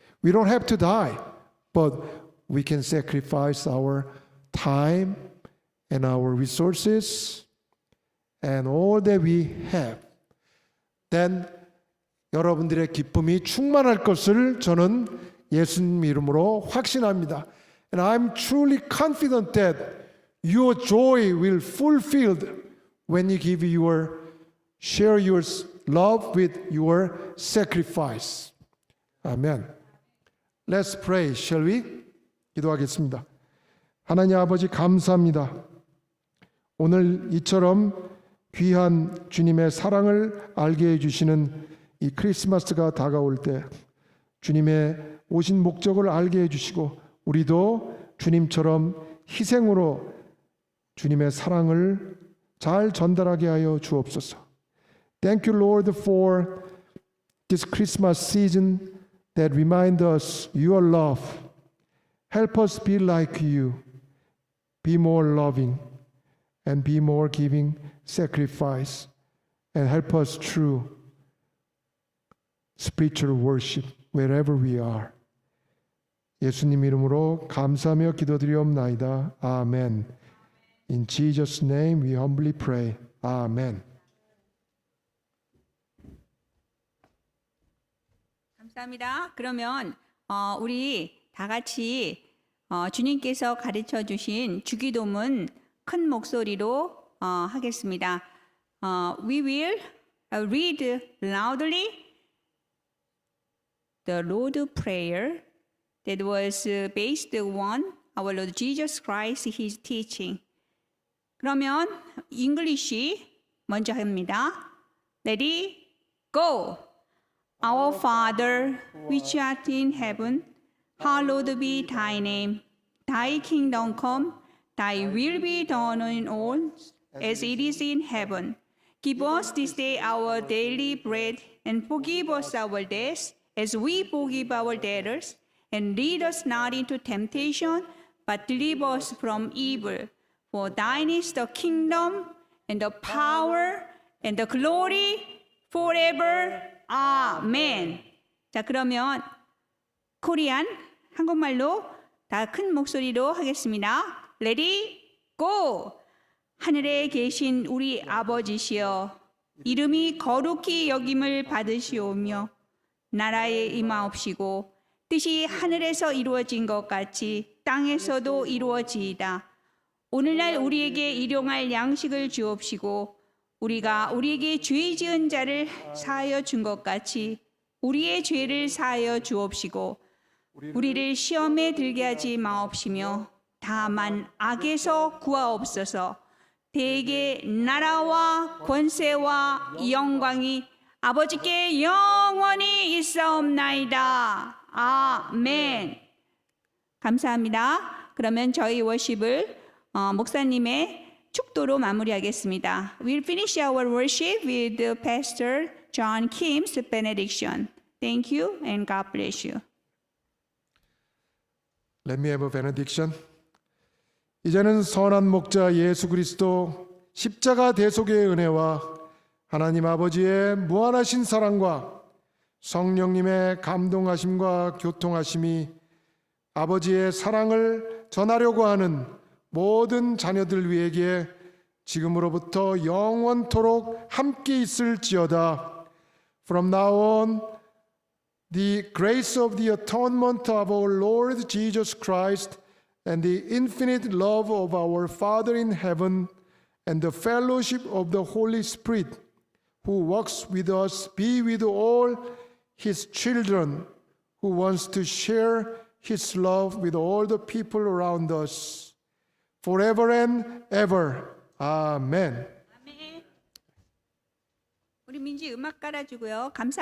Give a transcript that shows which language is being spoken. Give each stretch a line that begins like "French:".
English: We don't have to die, but we can sacrifice our time and our resources and all that we have.
Korean: Then 여러분들의 기쁨이 충만할 것을 저는 예수님 이름으로 확신합니다.
English: And I'm truly confident that your joy will fulfilled when you share your love with your sacrifice. 아멘. Let's pray, shall we?
Korean: 기도하겠습니다. 하나님 아버지 감사합니다. 오늘 이처럼 귀한 주님의 사랑을 알게 해주시는 이 크리스마스가 다가올 때 주님의 오신 목적을 알게 해주시고 우리도 주님처럼 희생으로 주님의 사랑을 잘 전달하게 하여 주옵소서.
English: Thank you, Lord, for this Christmas season that remind us your love. Help us be like you, be more loving, and be more giving sacrifice, and help us through spiritual worship wherever we are.
Korean: 예수님 이름으로 감사하며 기도드리옵나이다. 아멘.
English: In Jesus' name we humbly pray.
Korean: 아멘. 감사합니다. 그러면 우리 다 같이 주님께서 가르쳐 주신 주기도문 큰 목소리로 하겠습니다.
English: We will read loudly the Lord's Prayer that was based on our Lord Jesus Christ, His teaching.
Korean: 그러면 English 먼저 합니다.
English: Ready, go! Our Father, which art in heaven, hallowed be thy name. Thy kingdom come, thy will be done on earth as it is in heaven. Give us this day our daily bread, and forgive us our debts, as we forgive our debtors. And lead us not into temptation, but deliver us from evil. For thine is the kingdom, and the power, and the glory, forever.
Korean: 아멘. 자, 그러면 코리안 한국말로 다 큰 목소리로 하겠습니다.
English: Ready, go!
Korean: 하늘에 계신 우리 아버지시여, 이름이 거룩히 여김을 받으시오며 나라에 임하옵시고 뜻이 하늘에서 이루어진 것 같이 땅에서도 이루어지이다. 오늘날 우리에게 일용할 양식을 주옵시고 우리가 우리에게 죄 지은 자를 사하여 준 것 같이 우리의 죄를 사하여 주옵시고 우리를 시험에 들게 하지 마옵시며 다만 악에서 구하옵소서. 대개 나라와 권세와 영광이 아버지께 영원히 있사옵나이다. 아멘. 감사합니다. 그러면 저희 워십을 목사님의 축도로 마무리하겠습니다.
English: We'll finish our worship with Pastor John Kim's benediction. Thank you and God bless you. Let me have a benediction.
Korean: 이제는 선한 목자 예수 그리스도 십자가 대속의 은혜와 하나님 아버지의 무한하신 사랑과 성령님의 감동하심과 교통하심이 아버지의 사랑을 전하려고 하는 모든 자녀들 위에게 지금으로부터 영원토록 함께 있을지어다.
English: From now on, the grace of the atonement of our Lord Jesus Christ and the infinite love of our Father in heaven and the fellowship of the Holy Spirit who walks with us be with all His children who wants to share His love with all the people around us. Forever and ever. 아멘.
Korean: 아멘. 우리 민지 음악 깔아주고요. 감사합니다.